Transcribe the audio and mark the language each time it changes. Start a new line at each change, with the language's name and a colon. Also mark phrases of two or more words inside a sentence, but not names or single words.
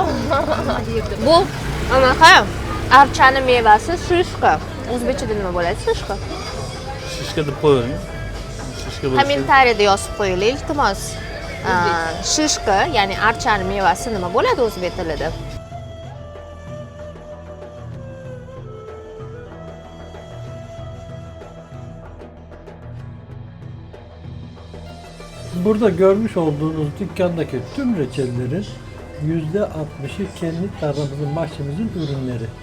Uzbek: Bu anaqa archani mevasi shishka. O'zbekchada nima bo'ladi shishka? Shishka deb qo'ying. Shishka bo'lsa. Kommentariyada yozib qo'yinglar, iltimos. Shishka, ya'ni archani mevasi nima bo'ladi o'zbek tilida?
Turkish: Burada görmüş olduğunuz dükkandaki tüm reçellerin %60'ı kendi tarlamızın, bahçemizin ürünleri.